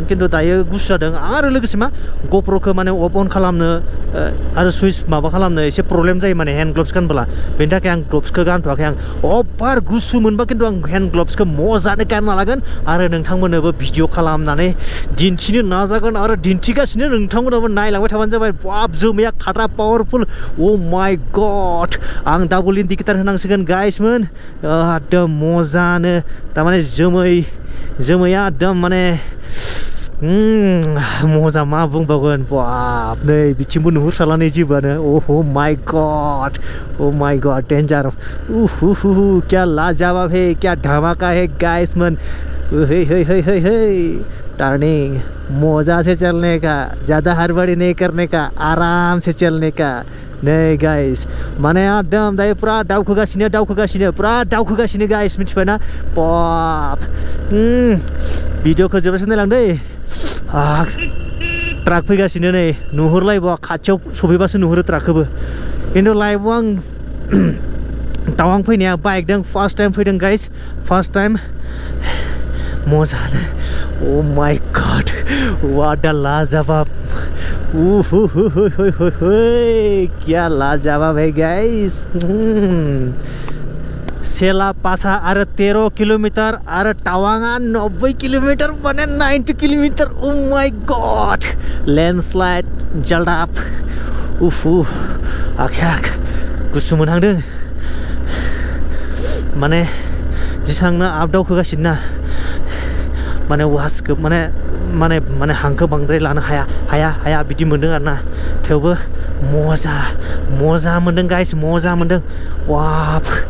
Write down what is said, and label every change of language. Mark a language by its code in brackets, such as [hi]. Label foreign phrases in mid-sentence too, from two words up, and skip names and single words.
[brx] खिन्थु दायो गुसु जादों आरो लोगोसे मा ग'प्र'खौ माने [en] off on [brx] खालामनो आरो सुइच माबा खालामनो एसे प्रब्लेम जायो माने [en] hand gloves [brx] गानबोला बेनि थाखाय आं ग्लभ्सखौ गानथ'वाखै आं अभार गुसु मोनबा खिन्थु आं हेन्ड ग्लभ्सखौ मजानो गानना लागोन आरो नोंथांमोननोबो भिडिअ खालामनानै दिन्थिनो नाजागोन आरो दिन्थिगासिनो नोंथांमोनाबो नायलांबाय थाबानो जाबाय बाप जोमैया खारग्रा पावारफुल [en] oh my god [brx] आं [en] double indicator [brx] होनांसिगोन गाइसमोन एकदम मजानो थारमाने जोमैया एकदम माने मजा मा बुंबावगोन बाप नै बिथिंबो नुहुरसाला नै जेबोआनो [en] oh my god [hi] डेन्जार क्या लाजवाब है क्या धमाका है गाइसमोन हे टर्निंग मजा से चलने का ज़्यादा हड़बड़ी नहीं करने का आराम से चलने का [brx] नै गाइस माने एकदम दायो पुरा दावखोगासिनो गाइस मिथिबायना बाप भिडिअखौ जोबजासिम नायलांदै ट्राक फैगासिनो नै नुहुरलायबावा खाथियाव सफैबासो नुहुरो ट्राकखौबो खिन्थु लाइफआव आं टावां फैनाया बाइकजों [en] first time [brx] फैदों गाइस [en] first time [brx] मजानो [en] oh my god what a [brx] लाजवाब [hi] क्या लाजवाब है [brx] गाइस सेला पासा आरो 13 किलोमिटार आरो टावाङा 90 किलोमिटार माने 90 किलोमिटार [en] oh my god [brx] लेन्डस्लाइड जल्दाब आखाया गुसु मोनहांदों माने जेसांनो आप दावखोगासिनो ना माने वासखौ माने हांखो बांद्राय लानो हाया बिदि मोनदों आरोना थेवबो मजा मोनदों गाइस मजा मोनदों वाप